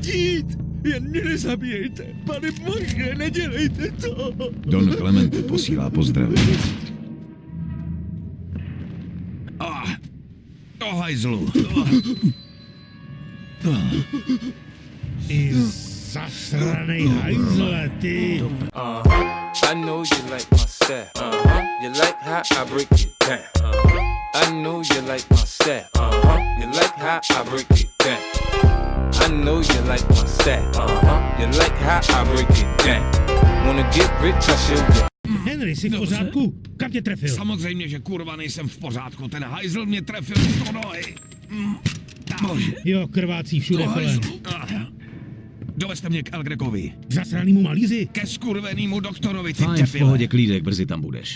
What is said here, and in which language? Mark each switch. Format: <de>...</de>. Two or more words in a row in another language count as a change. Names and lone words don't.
<cs>chtít. Jen mě nezabijejte. Pane Bože, nedělejte to. Don Clemente posílá pozdravy. Do hajzlu. Ty zasranej hajzle, ty.</cs> <en>I know you like my style. You like how I break it down. I know you like my style. You like how I break it down. I know you like my style. You like how I break it down. Wanna get rich, I show you.</en> <cs>Henry, jsi v pořádku? Kam tě trefil? Samozřejmě, že kurva nejsem v pořádku. Ten hajzl mě trefil do nohy. Bože. Jo, krvácí všude Do kolem. hajzlu. Dovezte mě k El Gregovi. K zasranýmu malíři? Ke skurvenýmu doktorovi, ty Fajn, v tepile. pohodě, klídek, brzy tam budeš.</cs>